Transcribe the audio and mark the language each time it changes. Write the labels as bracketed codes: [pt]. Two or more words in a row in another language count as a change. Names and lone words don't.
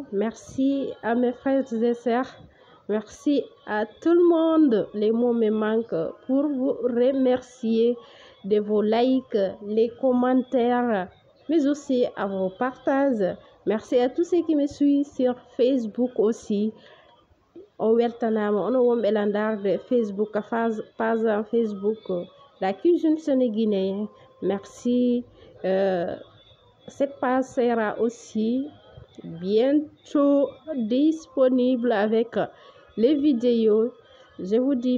[fr] Merci à mes frères et sœurs. Merci à tout le monde. Les mots me manquent pour vous remercier de vos likes, les commentaires, mais aussi à vos partages. Merci à tous ceux qui me suivent sur Facebook aussi. [ff] O weltanama ono wonɓe landarde Facebook page en Facebook [fr] la cuisine sénégalaise. Merci. Cette page sera aussi bientôt disponible avec les vidéos. Je vous dis